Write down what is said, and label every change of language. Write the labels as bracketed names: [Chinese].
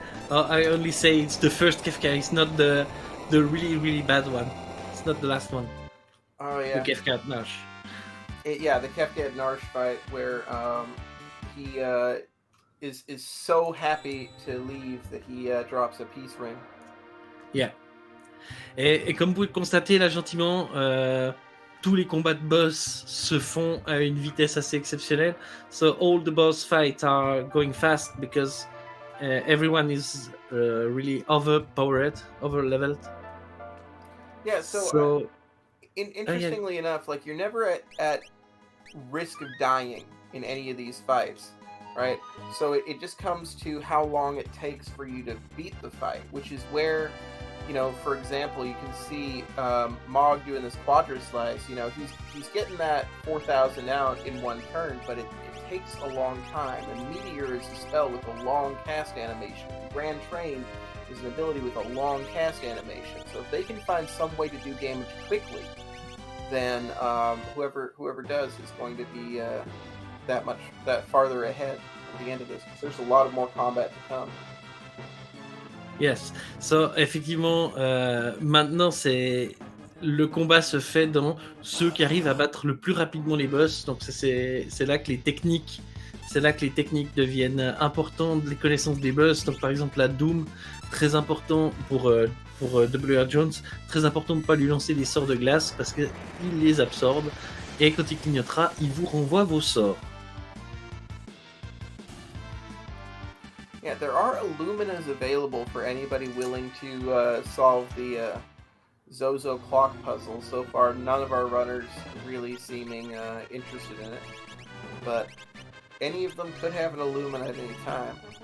[English] I only say it's the first Kefka. It's not the really really bad one. It's not the last one. Oh yeah. The Kefka at Nash. The Kefka at Narsh fight where he is so happy to leave that he drops a peace ring. Yeah. [French] Et comme vous pouvez le constater là gentiment, tous les combats de boss se font à une vitesse assez exceptionnelle. [English] So all the boss fights are going fast because everyone is really overpowered, over-leveled. Yeah, so interestingly enough, like you're never at risk of dying in any of these fights, right? So it just comes to how long it takes for you to beat the fight, which is where, you know, for example, you can see Mog doing this quadra slice. You know, he's getting that 4,000 out in one turn, but it takes a long time. And Meteor is a spell with a long cast animation. Grand Train is an ability with a long cast animation. So if they can find some way to do damage quickly, then whoever does is going to be that farther ahead at the end of this. Because there's a lot of more combat to come. Yes. [French] So effectivement, maintenant le combat se fait dans ceux qui arrivent à battre le plus rapidement les boss. Donc c'est là que les techniques deviennent importantes, les connaissances des boss. Donc par exemple la Doom, très important pour wrjones, très important de ne pas lui lancer des sorts de glace parce qu'il les absorbe et quand il clignotera, il vous renvoie vos sorts. [English] Yeah, there are Illuminas available for anybody willing to solve the Zozo clock puzzle. So far, none of our runners really seeming interested in it, but any of them could have an Illumina at any time.